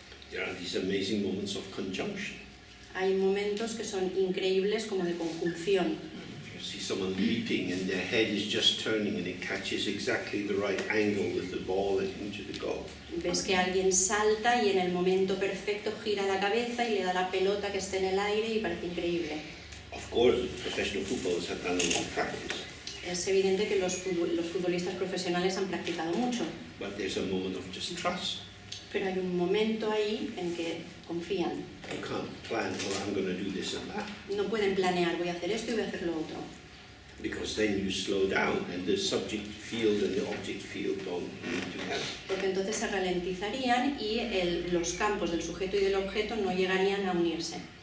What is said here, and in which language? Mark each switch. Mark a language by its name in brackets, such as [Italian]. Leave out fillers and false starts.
[English] there are these amazing moments of conjunction. [Spanish] Hay momentos que son increíbles como de conjunción. [English] You see someone leaping and their head is just turning and it catches exactly the right angle with the ball and into the goal. [Spanish] Ves que alguien salta y en el momento perfecto gira la cabeza y le da la pelota que esté en el aire y parece increíble. [English] Of course, professional footballers have done a lot of practice, [Spanish] Es evidente que los futbolistas profesionales han practicado mucho, [English] but there's a moment of just trust. [Spanish] pero hay un momento ahí en que confían. [English] You can't plan, oh, I'm going to do this and that, [Spanish] No pueden planear, voy a hacer esto y voy a hacer lo otro. [English] because then you slow down and the subject field and the object field don't meet together. [Spanish] Porque entonces se ralentizarían y los campos del sujeto y del objeto no llegarían a unirse.